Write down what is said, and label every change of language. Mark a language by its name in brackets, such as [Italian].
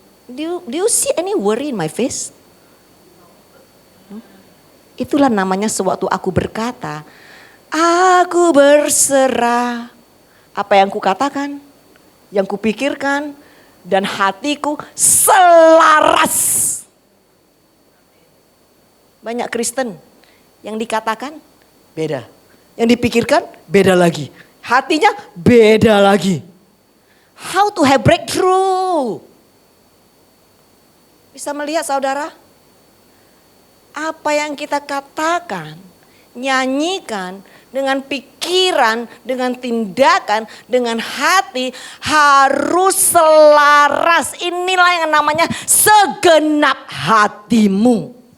[English] Do you see any worry in my face? [Indonesian] Itulah namanya sewaktu aku berkata, aku berserah. Apa yang kukatakan, yang kupikirkan, dan hatiku selaras. Banyak Kristen yang dikatakan beda. Yang dipikirkan beda lagi. Hatinya beda lagi. [English] How to have breakthrough? [Indonesian] Bisa melihat saudara? Apa yang kita katakan, nyanyikan dengan pikiran, dengan tindakan, dengan hati harus selaras. Inilah yang namanya segenap hatimu.